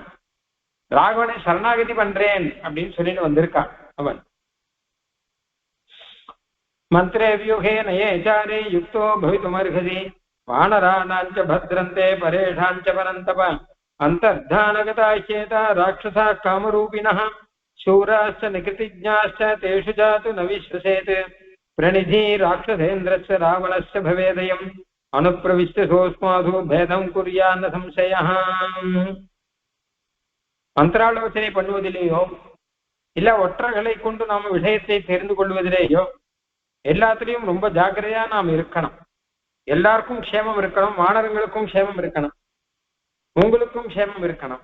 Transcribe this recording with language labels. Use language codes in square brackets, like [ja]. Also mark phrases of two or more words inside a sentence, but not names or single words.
[ta] ராவணனை சரணாகதி பண்றேன் அப்படின்னு சொல்லிட்டு வந்திருக்கான் அவன். [sa] मन्त्रे व्यूहे नयेच्चारे युक्तो भवितुमर्हसि वानराणाञ्च भद्रन्ते परेषाञ्च परन्तप अन्तर्धानगता ह्येता राक्षसाः कामरूपिणः शूराश्च निकृतिज्ञाश्च तेषु जातु न विश्वसेत् प्रणिधि राक्षसेन्द्रस्य रावणस्य भवेदयम् अनुप्रविश्य सोऽस्माधु भेदं कुर्यान्न संशयः. [ta] மந்திராலோசனை பண்ணுவதிலேயோ இல்ல ஒற்றர்களை கொண்டு நாம விஷயத்தை தெரிந்து கொள்வதிலேயோ எல்லாத்திலையும் ரொம்ப ஜாக்கிரதையா நாம் இருக்கணும். எல்லாருக்கும் க்ஷேமம் இருக்கணும், வானரங்களுக்கும் க்ஷேமம் இருக்கணும், உங்களுக்கும் க்ஷேமம் இருக்கணும்.